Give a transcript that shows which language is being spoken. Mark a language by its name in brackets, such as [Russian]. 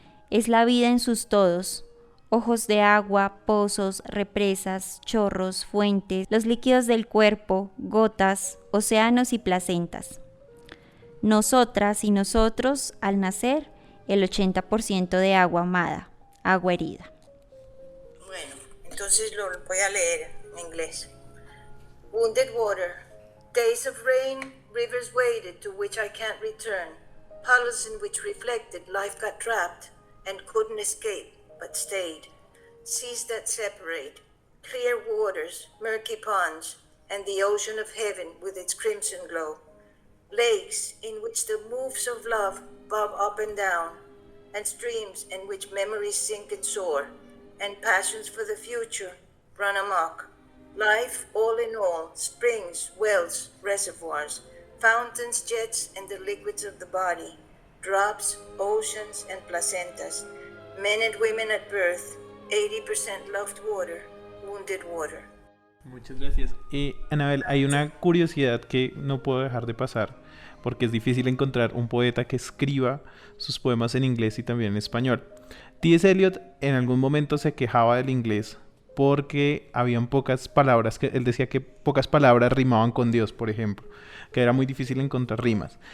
[Spanish] Es la vida en sus todos, ojos de agua, pozos, represas, chorros, fuentes, los líquidos del cuerpo, gotas, océanos y placentas. Nosotras y nosotros, al nacer, el 80% de agua amada, agua herida. Bueno, entonces lo voy a leer en inglés. [English] Wounded water, days of rain, rivers waded to which I can't return, puddles in which reflected life got trapped and couldn't escape. But stayed, seas that separate, clear waters, murky ponds, and the ocean of heaven with its crimson glow, lakes in which the moves of love bob up and down, and streams in which memories sink and soar, and passions for the future run amok. Life all in all, springs, wells, reservoirs, fountains, jets, and the liquids of the body, drops, oceans, and placentas, men and women at birth, 80% loved water, wounded water. [Spanish] Muchas gracias. Anabel, hay una curiosidad que no puedo dejar de pasar, porque es difícil encontrar un poeta que escriba sus poemas en inglés y también en español. T.S. Eliot en algún momento se quejaba del inglés porque habían pocas palabras, él decía que pocas palabras rimaban con Dios, por ejemplo, que era muy difícil encontrar rimas.